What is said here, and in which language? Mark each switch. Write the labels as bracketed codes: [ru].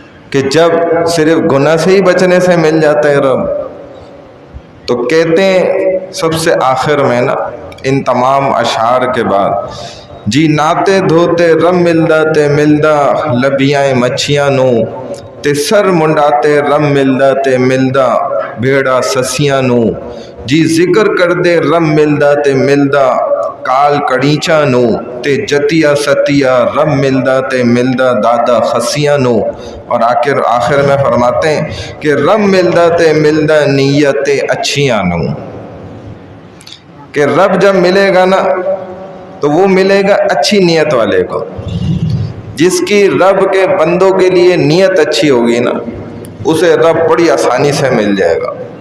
[ur] کہ جب صرف گناہ سے ہی بچنے سے مل جاتا ہے رب، تو کہتے ہیں سب سے آخر میں نا ان تمام اشعار کے بعد، [pa] جی ناتے دھوتے رب ملدا تے ملدا لبیاں مچھیاں نو، تے سر منڈاتے رب ملدا تے ملدا بھیڑا سسیاں نو، جی ذکر کر دے رب ملدا تے ملدا کال کڑیچا نو تے جتیا ستیا رب ملدا تے ملدا دادا خسیاں نو. [ur] اور آخر میں فرماتے ہیں کہ [pa] رب ملدا تے ملدا نیت اچھیاں نو. [ur] کہ رب جب ملے گا نا تو وہ ملے گا اچھی نیت والے کو. جس کی رب کے بندوں کے لیے نیت اچھی ہوگی نا اسے رب بڑی آسانی سے مل جائے گا.